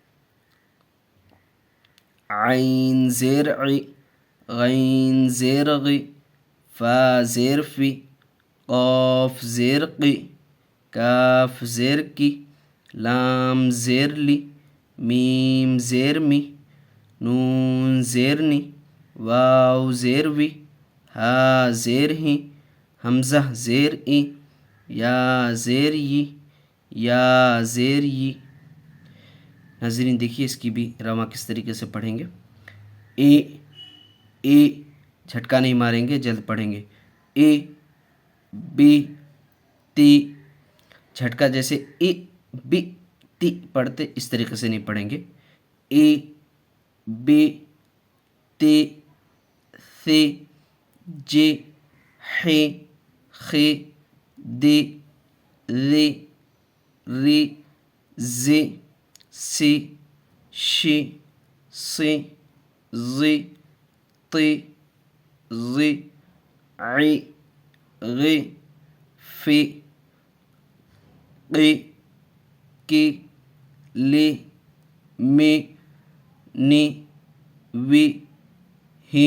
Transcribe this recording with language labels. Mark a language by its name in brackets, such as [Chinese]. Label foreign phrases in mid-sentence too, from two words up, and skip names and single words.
[Urdu] عین زیر عی غین زیر غی فا زیر فی قاف زیر قی کاف زیر کی لام زیر لی میم زیر می نون زیر نی واو زیر وی ہا زیر ہی حمزہ زیر ای یا زیر ی یا زیر ی۔ ناظرین دیکھیے اس کی بھی رواں کس طریقے سے پڑھیں گے۔ اے اے جھٹکا نہیں ماریں گے، جلد پڑھیں گے۔ اے بی تی. جھٹکا جیسے اے بی تی پڑھتے اس طریقے سے نہیں پڑھیں گے. اے بی تی سی جے ہے خے دے رے ری جے سی شی سے زے تے زے آئی گے فے قے کے لے میں نے وے ہے.